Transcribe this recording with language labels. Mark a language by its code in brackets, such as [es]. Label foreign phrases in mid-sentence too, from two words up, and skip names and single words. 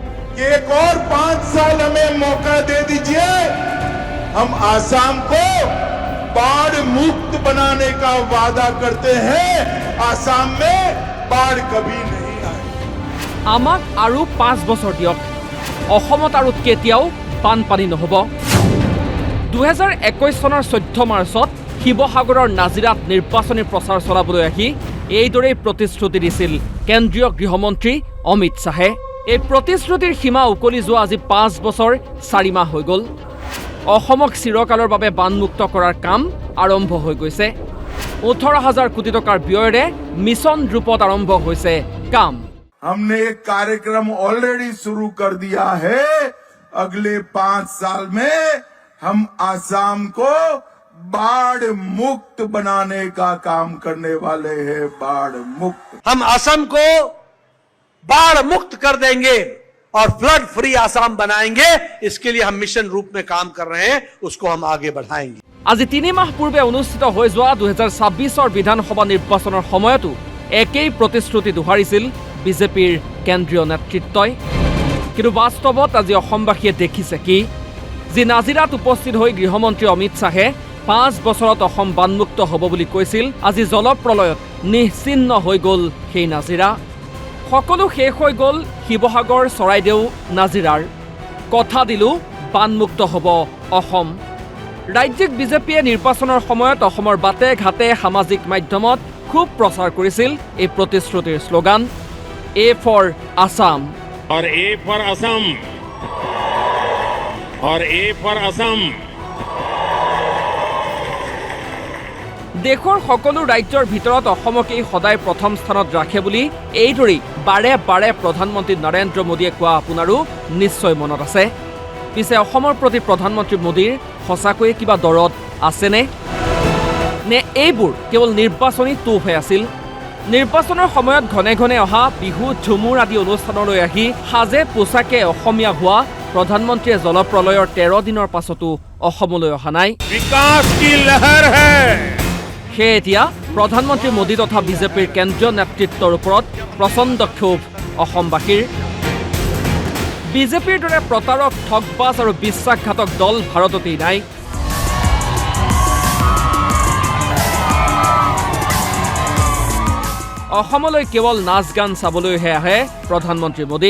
[hi] कि एक और 5 साल हमें मौका दे दीजिए, हम आसाम को बाढ़ मुक्त बनाने का वादा करते हैं। आसाम में बाढ़ कभी नहीं आए। [as] আমাক আৰু 5 বছৰ দিয়ক, অসমত আৰু কেতিয়াও বানপানী নহ'ব। 2021 চনৰ 14 মাৰ্চত শিৱসাগৰৰ নাজিৰাত নিৰ্বাচনী প্ৰচাৰ চলাবলৈ আহি এইদৰেই প্ৰতিশ্ৰুতি দিছিল কেন্দ্ৰীয় গৃহমন্ত্ৰী অমিত শ্বাহে। এই প্ৰতিশ্ৰুতিৰ সীমা উকলি যোৱা আজি 5 বছৰ 4 মাহ হৈ গ'ল। অসমক চিৰকালৰ বাবে বানমুক্ত কৰাৰ কাম আৰম্ভ হৈ গৈছে। 18,000 কোটি টকাৰ ব্যয়েৰে মিছন ৰূপত আৰম্ভ হৈছে কাম। [hi] हमने एक कार्यक्रम ऑलरेडी शुरू कर दिया है। अगले 5 साल में हम आसाम को बाढ़ मुक्त बनाने का काम करने वाले हैं। बाढ़ मुक्त हम असम को बाढ़ मुक्त कर देंगे और [en] flood free [hi] आसाम बनाएंगे। इसके लिए हम मिशन रूप में काम कर रहे हैं, उसको हम आगे बढ़ाएंगे। [as] আজি 3 মাহ পূৰ্বে অনুষ্ঠিত হৈ যোৱা 2026 বিধানসভা নিৰ্বাচনৰ সময়তো একেই প্ৰতিশ্ৰুতি দোহাৰিছিল বিজেপিৰ কেন্দ্ৰীয় নেতৃত্বই। কিন্তু বাস্তৱত আজি অসমবাসীয়ে দেখিছে কি, যি নাজিৰাত উপস্থিত হৈ গৃহমন্ত্ৰী অমিত শ্বাহে 5 বছৰত অসম বানমুক্ত হ'ব বুলি কৈছিল, আজি জলপ্ৰলয়ত নিশ্চিন্ন হৈ গ'ল সেই নাজিৰা। সকলো শেষ হৈ গ'ল শিৱসাগৰ, চৰাইদেউ, নাজিৰাৰ। কথা দিলোঁ বানমুক্ত হ'ব অসম। ৰাজ্যিক বিজেপিয়ে নিৰ্বাচনৰ সময়ত অসমৰ বাটে ঘাটে সামাজিক মাধ্যমত খুব প্ৰচাৰ কৰিছিল এই প্ৰতিশ্ৰুতিৰ শ্লোগান, [en] A for Assam. और A for Assam, और A for Assam. [as] দেশৰ সকলো ৰাজ্যৰ ভিতৰত অসমকেই সদায় প্ৰথম স্থানত ৰাখে বুলি এইদৰেই বাৰে বাৰে প্ৰধানমন্ত্ৰী নৰেন্দ্ৰ মোদীয়ে কোৱা আপোনাৰো নিশ্চয় মনত আছে। পিছে অসমৰ প্ৰতি প্ৰধানমন্ত্ৰী মোদীৰ সঁচাকৈয়ে কিবা দৰদ আছেনে? নে এইবোৰ কেৱল নিৰ্বাচনী তোফহে আছিল? নিৰ্বাচনৰ সময়ত ঘনে ঘনে অহা বিহু, ঝুমুৰ আদি অনুষ্ঠানলৈ আহি সাজে পোছাকে অসমীয়া হোৱা প্ৰধানমন্ত্ৰীয়ে জলপ্ৰলয়ৰ 13 দিনৰ পাছতো অসমলৈ অহা নাই। [hi] विकास की लहर है। [as] সেয়ে এতিয়া প্ৰধানমন্ত্ৰী মোদী তথা বিজেপিৰ কেন্দ্ৰীয় নেতৃত্বৰ ওপৰত প্ৰচণ্ড ক্ষোভ অসমবাসীৰ। বিজেপিৰ দৰে প্ৰতাৰক, ঠগবাজ আৰু বিশ্বাসঘাতক দল ভাৰততেই নাই। অসমলৈ কেৱল নাচ গান চাবলৈহে আহে প্ৰধানমন্ত্ৰী মোদী।